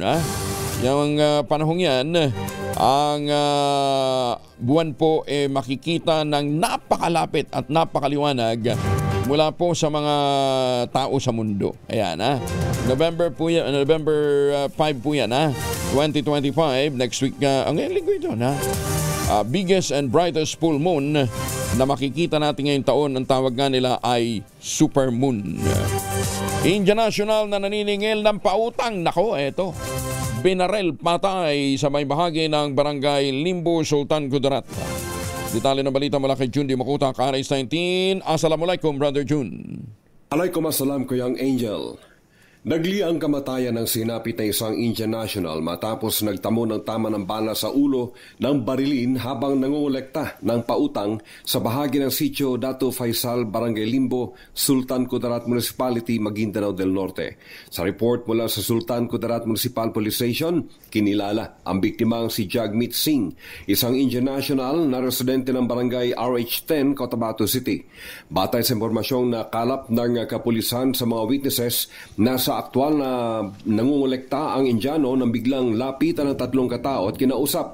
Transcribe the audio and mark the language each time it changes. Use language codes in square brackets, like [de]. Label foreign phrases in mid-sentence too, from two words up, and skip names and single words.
[tl] Yung panahong yan, ang buwan po makikita ng napakalapit at napakaliwanag mula po sa mga tao sa mundo. Ayan November po yan, November 5 po yan 2025, [en] next week [tl] ang linggo ito [en] biggest and brightest full moon [tl] na makikita natin ngayong taon. Ang tawag nga nila ay [en] super moon. India National [tl] na naniningil ng pautang. Nako, eto. Binarel patay sa may bahagi ng barangay Limbo, Sultan Kudarat. Detalye ng balita mula kay Jun Di Makuta, Karais 19. [ar] Assalamualaikum, Brother Jun. عليكم السلام, Kuyang Angel. [tl] Nagli ang kamatayan ng sinapit na isang [en] Indian national [tl] matapos nagtamo ng tama ng bala sa ulo ng barilin habang nangungulekta ng pautang sa bahagi ng sitio Dato Faisal, Barangay Limbo, Sultan Kudarat Municipality, Maguindanao del Norte. Sa report mula sa Sultan Kudarat Municipal Police Station, kinilala ang biktimang si Jagmeet Singh, isang [en] Indian national [tl] na residente ng barangay RH10, Cotabato City. Batay sa impormasyong nakalap ng kapulisan sa mga witnesses, nasa aktual na nangungulekta ang Indiano nang biglang lapitan ng 3 katao at kinausap.